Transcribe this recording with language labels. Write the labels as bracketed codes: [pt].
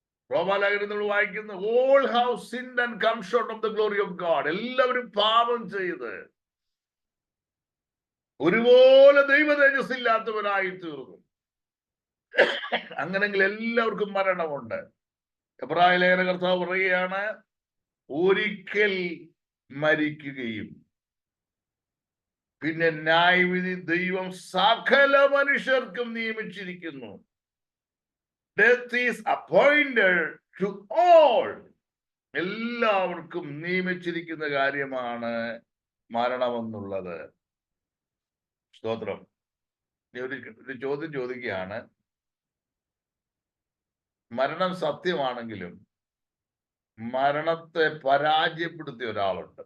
[ml] റോമാലേഖനം നമ്മൾ വായിക്കുന്നു, [en] all have sinned and come short of the glory of God. [ml] എല്ലാവരും പാപം ചെയ്ത് ഒരുപോലെ ദൈവ തേജസ് ഇല്ലാത്തവരായി തീർന്നു. അങ്ങനെങ്കിൽ എല്ലാവർക്കും മരണമുണ്ട്. എബ്രായ ലേഖന കർത്താവ് പറയുകയാണ്, ഒരിക്കൽ മരിക്കുകയും പിന്നെ ന്യായവിധി ദൈവം സകല മനുഷ്യർക്കും നിയമിച്ചിരിക്കുന്നു. [en] Death is appointed to all. [ml] എല്ലാവർക്കും നിയമിച്ചിരിക്കുന്ന കാര്യമാണ് മരണമെന്നുള്ളത്. സ്തോത്രം. ഒരു ചോദ്യം ചോദിക്കുകയാണ്, മരണം സത്യമാണെങ്കിലും മരണത്തെ പരാജയപ്പെടുത്തിയ ഒരാളുണ്ട്.